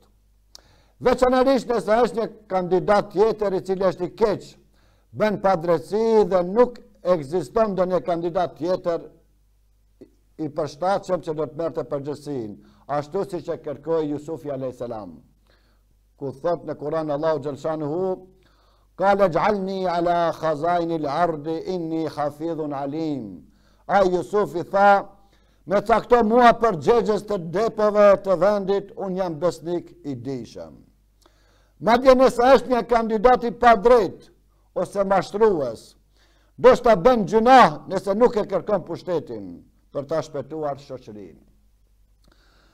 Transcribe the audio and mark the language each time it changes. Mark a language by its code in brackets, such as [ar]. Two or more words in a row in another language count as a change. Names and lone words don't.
[sq] Veçanërisht nëse është një kandidat tjetër i cili është i keq, bën padrejtësi dhe nuk ekziston ndonjë kandidat tjetër i përshtatshëm që do të merrte përgjegjësinë, ashtu siç e kërkoi Jusufi [ar] عليه السلام. [sq] Ku thot në Kur'an Allahu xhaleshanuhu: [ar] قال اجعلني على خزائن الأرض إني حفيظ عليم. [sq] Ai Jusufi tha: Me cakto mua përgjegjës të depove të vendit, unë jam besnik i dijshëm. Madje nëse është një kandidat i padrejt ose mashtrues, do shta bën gjunah nëse nuk e kërkon pushtetin për ta shpëtuar shoqërinë.